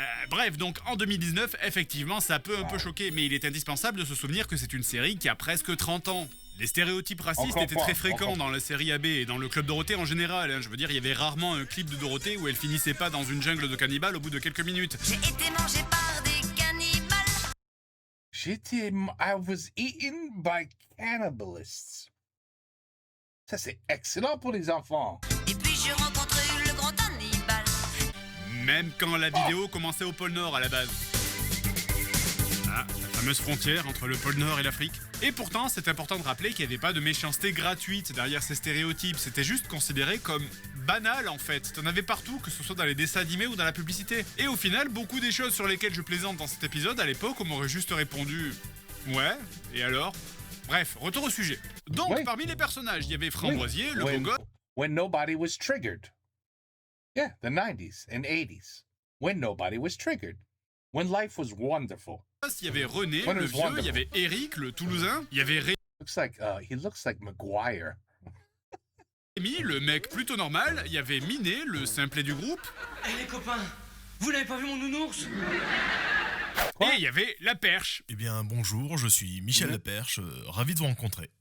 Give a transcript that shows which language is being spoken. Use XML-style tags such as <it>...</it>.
<fr>Bref, donc en 2019, effectivement, ça peut un peu choquer, mais il est indispensable de se souvenir que c'est une série qui a presque 30 ans. Les stéréotypes racistes étaient très fréquents dans la série AB et dans le club Dorothée en général. Hein. Je veux dire, il y avait rarement un clip de Dorothée où elle finissait pas dans une jungle de cannibales au bout de quelques minutes. J'ai été mangé par des cannibales.</fr> <en>I was eaten by cannibalists.</en> <fr>Ça, c'est excellent pour les enfants. Et puis j'ai rencontré le grand Hannibal. Même quand la vidéo commençait au pôle Nord à la base. Ah, la fameuse frontière entre le pôle Nord et l'Afrique. Et pourtant, c'est important de rappeler qu'il n'y avait pas de méchanceté gratuite derrière ces stéréotypes. C'était juste considéré comme banal en fait. T'en avais partout, que ce soit dans les dessins animés ou dans la publicité. Et au final, beaucoup des choses sur lesquelles je plaisante dans cet épisode, à l'époque, on m'aurait juste répondu « Ouais, et alors ?» Bref, retour au sujet. Donc, Oui. parmi les personnages, il y avait Framboisier, le beau gosse.</fr> <en>When nobody was triggered. Yeah, the 90s and 80s. When nobody was triggered. When life was wonderful.</en> <fr>Il y avait René,</fr> <en>What</en> <fr>le</fr> <en>is</en> <fr>vieux,</fr> <en>wonderful?</en> <fr>il y avait Eric, le Toulousain, il y avait</fr> <en>He looks like Maguire.</en> <fr>Amy, le mec plutôt normal, il y avait Minet, le simplet du groupe, Eh les copains, vous n'avez pas vu mon nounours? et il y avait la Perche. Eh bien, bonjour, je suis Michel Leperche, ravi de vous rencontrer.</fr>